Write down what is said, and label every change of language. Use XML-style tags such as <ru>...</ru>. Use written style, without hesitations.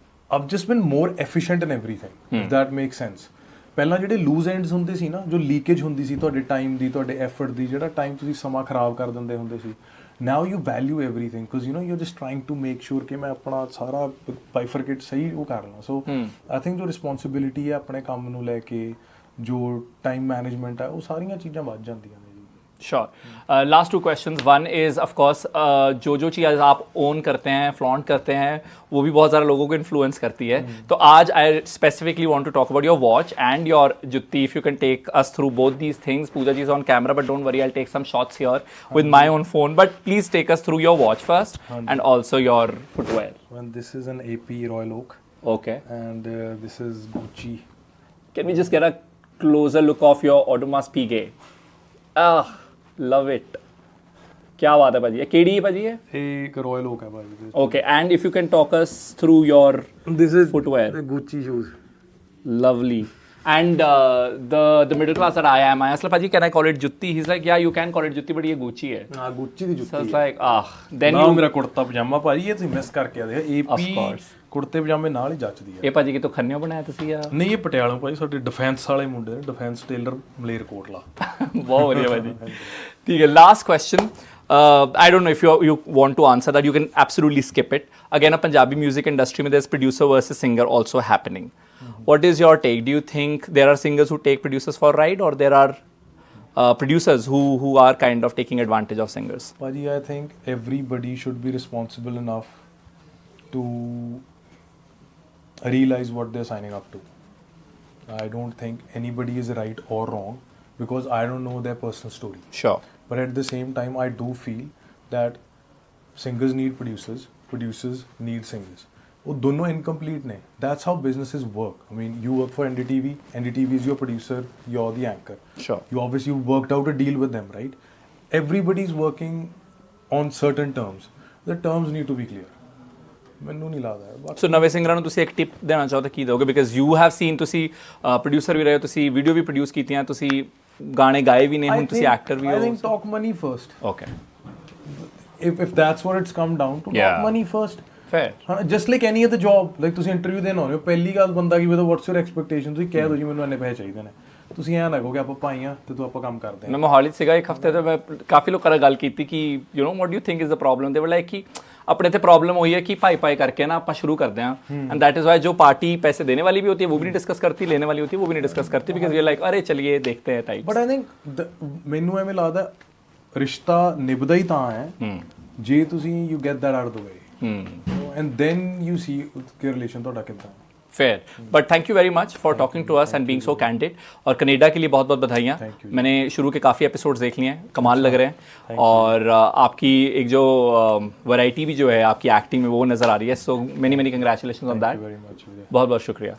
<en>I've just been more efficient in everything. If that makes sense.</en> <pa>ਪਹਿਲਾਂ ਜਿਹੜੇ loose ends ਹੁੰਦੇ ਸੀ ਨਾ, ਜੋ ਲੀਕੇਜ ਹੁੰਦੀ ਸੀ ਤੁਹਾਡੇ ਟਾਈਮ ਦੀ, ਤੁਹਾਡੇ ਐਫਰਟ ਦੀ, ਜਿਹੜਾ ਟਾਈਮ ਤੁਸੀਂ ਸਮਾਂ ਖਰਾਬ ਕਰ ਦਿੰਦੇ ਹੁੰਦੇ ਸੀ,</pa> <en>now you value everything because you know you just trying to make sure</en> <pa>ਕਿ ਮੈਂ ਆਪਣਾ ਸਾਰਾ ਬਾਈਫਰਕੇਟ ਸਹੀ ਉਹ ਕਰ ਲਾਂ।</pa> <en>so I think</en> <pa>ਜੋ ਰਿਸਪੌਂਸਿਬਿਲਿਟੀ ਹੈ ਆਪਣੇ ਕੰਮ ਨੂੰ ਲੈ ਕੇ, ਜੋ ਟਾਈਮ ਮੈਨੇਜਮੈਂਟ ਹੈ, ਉਹ ਸਾਰੀਆਂ ਚੀਜ਼ਾਂ ਵੱਧ ਜਾਂਦੀਆਂ ਨੇ।</pa> <en>Sure. Last 2 questions. One is of course</en> <hi>जो चीज़ आप ओन करते हैं, फ्लॉन्ट करते हैं, वो भी बहुत ज़्यादा लोगों को इन्फ्लुएंस करती है। तो आज</hi> <en>I specifically want to talk about your watch and your jutti. If you can take us through both these things. Puja ji is on camera but don't worry, I take some shots here with my own phone, but please take us through your watch first and also your footwear. Well, this is an AP Royal Oak. Okay. And this is Gucci. Can we just get a closer look of your Audemars Piguet? Love it.</en> <hi>क्या बात है भाजी। ये KD है भाजी? ये एक Royal Oak है भाजी।</hi> <en>Okay. And if you can talk us through your this is footwear. Gucci shoes. Lovely. And the middle class that I am, I asked Paji, can I call it jutti? He's like, yeah, you can call it jutti, but</en> <hi>ये Gucci है।</hi> <pa>हाँ, Gucci ਦੀ ਜੁੱਤੀ।</pa> <en>So it's like, then you you</en> <pa>ਮੇਰਾ ਕੁੜਤਾ ਪਜਾਮਾ ਭਾਜੀ, ਇਹ ਤੁਸੀਂ miss ਕਰਕੇ ਆਦੇ AP ਕੁੜਤੇ ਪਜਾਮੇ ਨਾਲ ਹੀ ਜੱਚਦੀ ਹੈ। ਇਹ ਭਾਜੀ ਕਿਤੋਂ ਖੰਨਿਓ ਬਣਾਇਆ ਤੁਸੀਂ ਆ? ਨਹੀਂ, ਇਹ ਪਟਿਆਲਾ ਭਾਈ ਸਾਡੇ ਡਿਫੈਂਸ ਵਾਲੇ ਮੁੰਡੇ ਨੇ, ਡਿਫੈਂਸ ਟੇਲਰ ਮਲੇਰਕੋਟਲਾ। ਬਹੁਤ ਵਧੀਆ ਭਾਜੀ। ਠੀਕ ਹੈ, last question,</pa> <en>I don't know if you want to answer that, you can absolutely skip it. Again, a Punjabi music industry mein there's producer versus singer also happening. What is your take? Do you think there are singers who take producers for a ride, or there are producers who are kind of taking advantage of singers? Paji, I think everybody should be responsible enough to realize what they're signing up to. I don't think anybody is right or wrong because I don't know their personal story. Sure. But at the same time, I do feel that singers need producers, producers need singers.</en> <hi>वो दोनों incomplete ने.</hi> <en>That's how businesses work. I mean, you work for NDTV. NDTV is your producer. You're the anchor. Sure. You obviously worked out a deal with them, right? Everybody's working on certain terms. The terms need to be clear.</en> <pa>ਮੈਨੂੰ ਨਹੀਂ ਲੱਗਦਾ ਹੈ। ਸੋ ਨਵੇਂ ਸਿੰਗਰਾਂ ਨੂੰ ਤੁਸੀਂ ਇੱਕ tip ਦੇਣਾ ਚਾਹੋ ਤਾਂ ਕੀ ਦਿਓਗੇ?</pa> <en>because you have seen,</en> <pa>ਤੁਸੀਂ ਪ੍ਰੋਡਿਊਸਰ ਵੀ ਰਹੇ ਹੋ, ਤੁਸੀਂ ਵੀਡੀਓ ਵੀ ਪ੍ਰੋਡਿਊਸ ਕੀਤੀਆਂ, ਤੁਸੀਂ ਗਾਣੇ ਗਾਏ ਵੀ ਨੇ, ਹੁਣ ਤੁਸੀਂ ਐਕਟਰ ਵੀ ਹੋ।</pa> <en>I think talk money first. Okay. If that's what it's come down to, talk money first. Fair.</en> <pa>ਹਾਂ,</pa> <en>just like any other job, like</en> <pa>ਤੁਸੀਂ ਇੰਟਰਵਿਊ ਦੇਣ ਆਉਂਦੇ ਹੋ, ਪਹਿਲੀ ਗੱਲ ਬੰਦਾ ਕੀ ਬਤਾ</pa> <en>what's your expectation,</en> <pa>ਤੁਸੀਂ ਕਹਿ ਦਿਓ ਜੀ ਮੈਨੂੰ ਇੰਨੇ ਪੈਸੇ ਚਾਹੀਦੇ ਨੇ। ਤੁਸੀਂ ਐਂ ਨਾ ਕਹੋ ਕਿ ਆਪਾਂ ਭਾਈ ਆ ਤੇ ਤੂੰ ਆਪਾਂ ਕੰਮ ਕਰਦੇ ਹਾਂ। ਮੈਂ ਮੋਹਾਲੀ 'ਚ ਸੀਗਾ ਇੱਕ ਹਫਤੇ ਤੋਂ, ਮੈਂ ਕਾਫੀ ਲੋਕਾਂ ਨਾਲ ਗੱਲ ਕੀਤੀ ਕਿ</pa> <en>you know what do you think is the problem, they were like</en> <hi>ਕਿ अपने थे प्रॉब्लम हुई है कि पाई करके ना आप शुरू करते हैं,</hi> <en>and that is why</en> <hi>जो पार्टी पैसे देने वाली भी होती है वो भी नहीं डिस्कस करती, लेने वाली होती है वो भी नहीं डिस्कस करती,</hi> <en>because we like</en> <hi>अरे चलिए देखते हैं टाइप।</hi> <en>but I think</en> <pa>ਮੈਨੂੰ ਐਵੇਂ ਲੱਗਦਾ ਰਿਸ਼ਤਾ ਨਿਭਦਾ ਹੀ ਤਾਂ ਹੈ ਜੇ ਤੁਸੀਂ</pa> <en>you get that out of the way and then you see</en> <pa>ਕਿ ਰਿਲੇਸ਼ਨ ਤੁਹਾਡਾ ਕਿੱਦਾਂ।</pa> <en>Fair, but thank you very much for talking to us and being so candid.</en> <hi>और कनाडा के लिए बहुत बहुत बधाइयाँ। मैंने शुरू के काफ़ी एपिसोड्स देख लिए हैं, कमाल लग रहे हैं, और आपकी एक जो वैरायटी भी जो है आपकी एक्टिंग में वो नज़र आ रही है।</hi> <en>So many congratulation on that.</en> <hi>बहुत बहुत शुक्रिया।</hi>